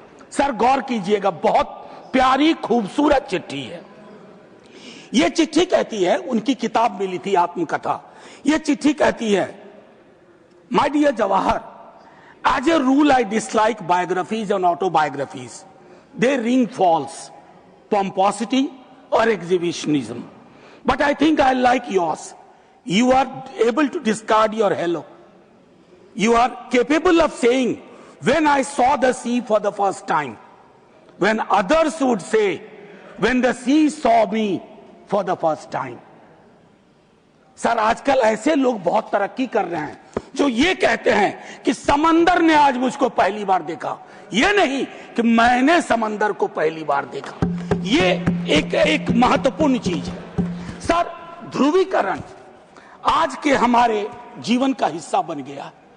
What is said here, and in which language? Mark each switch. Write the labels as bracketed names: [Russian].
[Hindi] Sir गौर कीजिएगा, बहुत प्यारी खूबसूरत चिट्ठी है। यह चिट्ठी कहती है, उनकी किताब मिली थी आत्मकथा। यह चिट्ठी कहती है, [English] My dear Jawahar, as a rule I dislike biographies and autobiographies. They ring false, pomposity or exhibitionism. But I think I like yours. You are able to discard your hello. You are capable of saying, when I saw the sea for the first time. When others would say, when the sea saw me for the first time. [Hindi] Sir आजकल ऐसे लोग बहुत तरक्की कर रहे हैं जो ये कहते हैं कि समंदर ने आज मुझको पहली बार देखा, ये नहीं कि मैंने समंदर को पहली बार देखा। ये एक महत्वपूर्ण चीज है सर। ध्रुवीकरण आज के हमारे जीवन का हिस्सा बन गया।